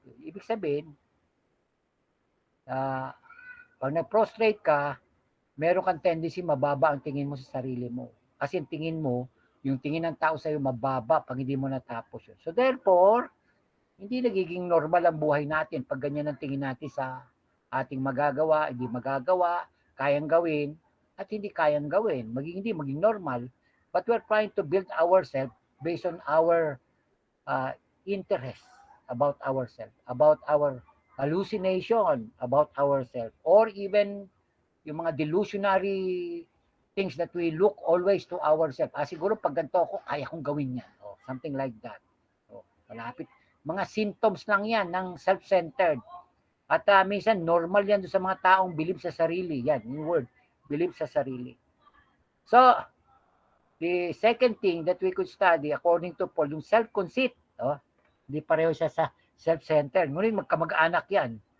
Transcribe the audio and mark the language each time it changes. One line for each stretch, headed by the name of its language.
Filipino: Ibig sabihin, pag na-prostrate ka, meron kang tendency mababa ang tingin mo sa sarili mo. Kasi ang tingin mo, Yung tingin ng tao sa'yo mababa pag hindi mo natapos yun. So therefore, hindi nagiging normal ang buhay natin pag ganyan ang tingin natin sa ating magagawa, hindi magagawa, kayang gawin, at hindi kayang gawin. Maging normal.
English: But we're trying to build ourselves based on our interest about ourselves, about our hallucination about ourselves, or even
Filipino: yung mga
English: delusionary things that we look always to ourselves.
Filipino: Siguro pag ganito ako, kaya kong gawin yan.
English: Something like that.
Filipino: Malapit. Mga symptoms lang yan ng self-centered. At minsan, normal yan sa mga taong believe sa sarili. Yan, yung word. Believe sa sarili.
English: So, the second thing that we could study, according to Paul, yung self-conceit.
Filipino: Hindi pareho siya sa self-centered. Ngunit magkamag-anak yan.